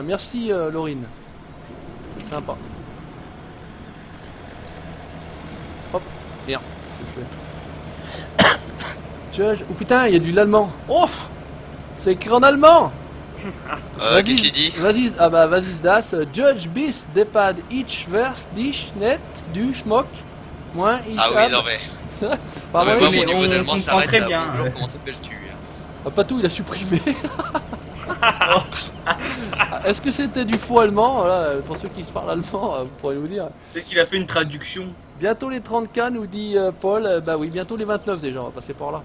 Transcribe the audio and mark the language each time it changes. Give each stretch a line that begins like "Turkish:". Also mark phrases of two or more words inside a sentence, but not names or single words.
French: Merci Laurine. C'est sympa. Hop, merde, je fais. Judge. Oh putain, il y a du l'allemand. Ouf, c'est écrit en allemand. Qu'est-ce qu'il dit? Vas-y, ah bah vas-y das.
German: Judge bis depad ich vers dich net du schmock.
French: Moins ich Ah oui, non mais. Pardon, Ouais, oui, moi, mais mon niveau on d'allemand comprend s'arrête très là. bien, Bonjour, ouais. comment t'appelles-tu? Ah, Patou, il a supprimé. Ah, est-ce que c'était du faux allemand? Voilà, pour ceux qui se parlent allemand, vous pourrez nous dire. Peut-être qu'il a fait une traduction. Bientôt les 30K, nous dit Paul. Bah oui, bientôt les 29 déjà, on va passer par là.